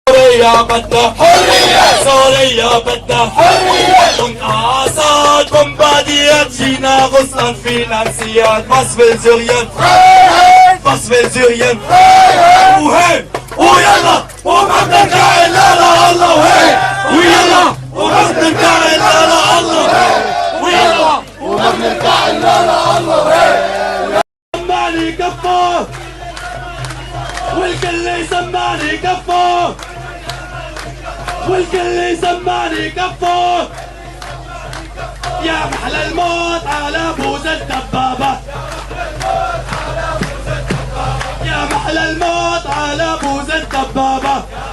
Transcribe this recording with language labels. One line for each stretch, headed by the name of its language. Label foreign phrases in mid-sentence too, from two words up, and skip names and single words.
Arabic: سوريا بدها حرية، سوريا بدها حرية.
German: Und Assad bombardiert China, Russland finanziert. Was will Syrien? Freiheit! Was will Syrien? Freiheit!
Arabic: هي! أوه يلا! أوه ما حداك إلا الله! هي! أوه يلا! أوه ما حداك إلا الله! أوه يلا! أوه ما حداك إلا الله! Hey! سمعني كفو والكل يسمعني كفو والكل يسمعني كفو. يا محلى الموت على بوز الدبابة، يا محلى الموت على بوز الدبابة.